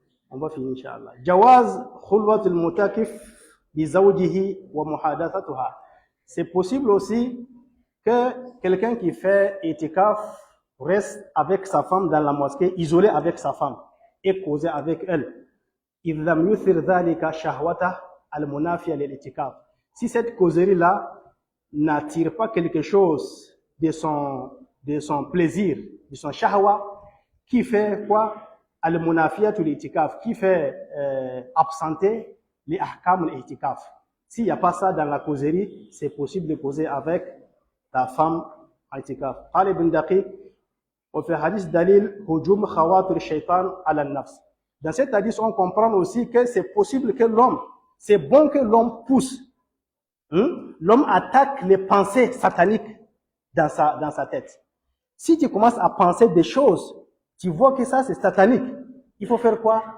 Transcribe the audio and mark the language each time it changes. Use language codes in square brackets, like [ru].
[fr] On va finir, Inch'Allah. [ar] Jawaz khulwatul mutakif bi zawjihi wa muhadathatuha. [fr] C'est possible aussi que quelqu'un qui fait itikaf reste avec sa femme dans la mosquée, isolé avec sa femme, et causer avec elle. [ar] إذ لم يثر ذلك شهوته المنافية للإتكاف. [fr] Si cette causerie-là n'attire pas quelque chose de son plaisir, de son shahwa, qui fait quoi? Al-munafiyat l'itikaf, qui fait absenter les ahkam l'itikaf. S'il n'y a pas ça dans la causerie, c'est possible de causer avec ta femme à itikaf. [ar] قال ابن دقيق وفي حديث دليل هجوم خواطر الشيطان على النفس. [fr] Dans cet hadith, on comprend aussi que c'est possible que l'homme, c'est bon que l'homme pousse L'homme attaque les pensées sataniques dans sa tête. Si tu commences à penser des choses, tu vois que ça c'est satanique. Il faut faire quoi?